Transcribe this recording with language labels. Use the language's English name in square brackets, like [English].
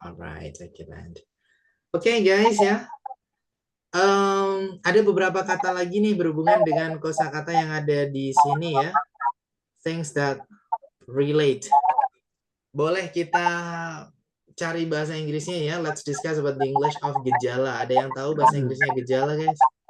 [Indonesian] Alright, Oke, guys ya. Ada beberapa kata lagi nih berhubungan dengan kosakata yang ada di sini ya. [English] Things that relate. [Indonesian] Boleh kita cari bahasa Inggrisnya ya. [English] Let's discuss about the English of gejala. [Indonesian] Ada yang tahu bahasa Inggrisnya gejala, guys?